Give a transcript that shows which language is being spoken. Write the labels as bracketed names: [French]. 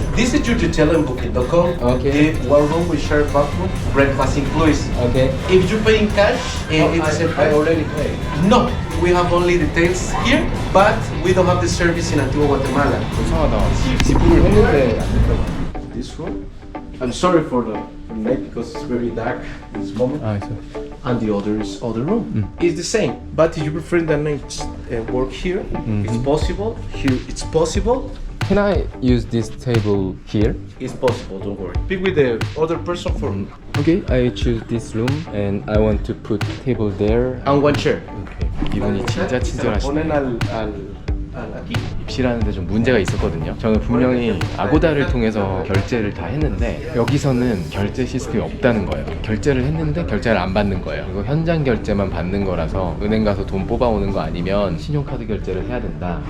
[English] This is your hotel in Booking.com. Okay. One room with shared bathroom, breakfast included. Okay. If you pay in cash, it's I already paid. No, we have only details here, but we don't have the service in Antigua, Guatemala. [Korean] 이상하다. 지불을 했는데 안 됐다고. [English] This room? I'm sorry for the maybe because it's very dark this moment. [Korean] 아, 있어. [English] And the other is other room. It's the same, but if you prefer the night work here, it's possible. Here it's possible. Can I use this table here? It's possible. Don't worry. Speak with the other person for Okay, I choose this room and I want to put table there. and one chair. Okay. [Korean] 이분이 진짜 친절하시네. [Spanish] Ponen al aquí. [Korean] 입실하는데 좀 문제가 있었거든요. 저는 분명히 아고다를 통해서 결제를 다 했는데 여기서는 결제 시스템이 없다는 거예요. 결제를 했는데 결제를 안 받는 거예요. 이거 현장 결제만 받는 거라서 은행 가서 돈 뽑아오는 거 아니면 신용카드 결제를 해야 된다.